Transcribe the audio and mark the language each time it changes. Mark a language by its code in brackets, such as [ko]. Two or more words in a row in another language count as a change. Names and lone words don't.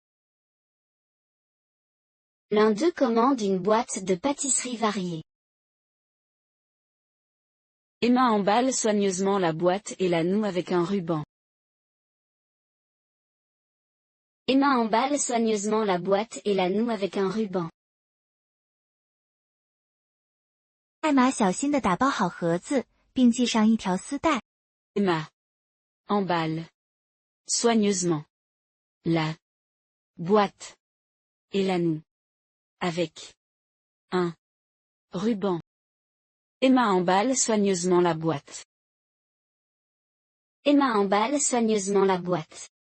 [fr] L'un d'eux commande une boîte de pâtisserie variée. Emma emballe soigneusement la boîte et la noue avec un ruban. Emma emballe soigneusement la boîte et la noue avec un ruban. [zh] 艾玛小心地打包好盒子，并系上一条丝带。 [fr] Emma emballe soigneusement la boîte et la noue avec un ruban. Emma emballe soigneusement la boîte. Emma emballe soigneusement la boîte.